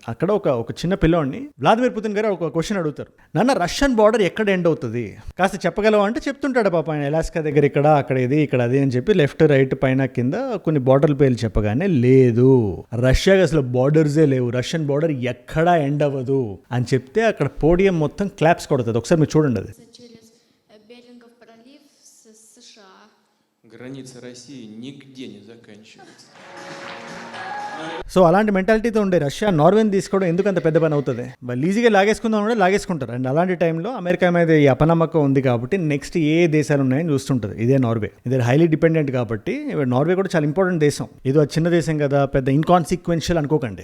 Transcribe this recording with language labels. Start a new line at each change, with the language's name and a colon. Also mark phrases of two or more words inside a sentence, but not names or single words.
Telugu: అక్కడ ఒక చిన్న పిల్లోడిని వ్లాదిమిర్ పుతిన్ గారు ఒక క్వశ్చన్ అడుగుతారు, నాన్న
English: Russian border
Telugu: ఎక్కడ ఎండ్ అవుతుంది కాస్త చెప్పగలవా అంటే చెప్తుంటాడు పాప ఆయన, ఎలాస్కా దగ్గర ఇక్కడ, అక్కడ ఇది, ఇక్కడ అది అని చెప్పి
English: left right
Telugu: పైన కింద కొన్ని బార్డర్ పేర్లు చెప్పగానే, లేదు రష్యాకి అసలు బార్డర్సే లేవు,
English: Russian border
Telugu: ఎక్కడా ఎండ్ అవ్వదు అని చెప్తే అక్కడ పోడియం మొత్తం క్లాప్స్ కొడుతుంది. ఒకసారి మీరు చూడండి అది.
Russian: Берингов пролив с США. Граница России нигде не заканчивается.
Telugu: సో అలాంటి మెంటాలిటీతో ఉండే రష్యా నార్వేని తీసుకోవడం ఎందుకు అంత పెద్ద పని అవుతుంది? వాళ్ళు ఈజీగా లాగేసుకుందాం అంటే లాగేసుకుంటారు. అండ్ అలాంటి టైంలో అమెరికా మీద ఈ అపనమ్మకం ఉంది కాబట్టి నెక్స్ట్ ఏ దేశాలు ఉన్నాయని చూస్తుంటుంది. ఇదే నార్వే, ఇదే
English: highly dependent
Telugu: కాబట్టి. నార్వే కూడా చాలా ఇంపార్టెంట్ దేశం, ఏదో చిన్న దేశం కదా, పెద్ద ఇన్కాన్సిక్వెన్షియల్ అనుకోకండి.